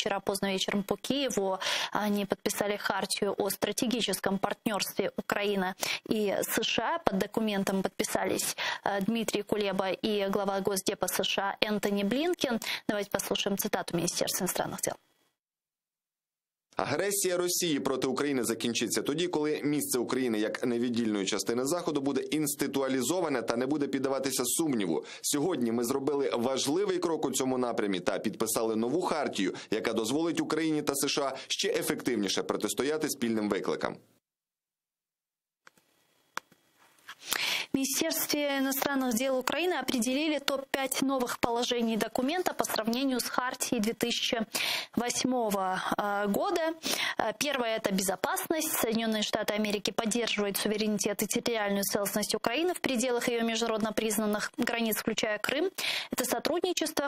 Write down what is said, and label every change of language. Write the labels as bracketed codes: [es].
[ru] Вчера поздно вечером по Киеву они подписали хартию о стратегическом партнерстве Украины и США. Под документом подписались Дмитрий Кулеба и глава Госдепа США Энтони Блінкен. Давайте послушаем цитату Министерства иностранных дел. [uk] Агресія Росії проти України закінчиться тоді, коли місце України як невіддільної частини Заходу буде інституалізоване та не буде піддаватися сумніву. Сьогодні ми зробили важливий крок у цьому напрямі та підписали нову хартію, яка дозволить Україні та США ще ефективніше протистояти спільним викликам. [ru] В Министерстве иностранных дел Украины определили топ-5 новых положений документа по сравнению с Хартией 2008 года. Первое – это безопасность. Соединенные Штаты Америки поддерживают суверенитет и территориальную целостность Украины в пределах ее международно признанных границ, включая Крым. Это сотрудничество.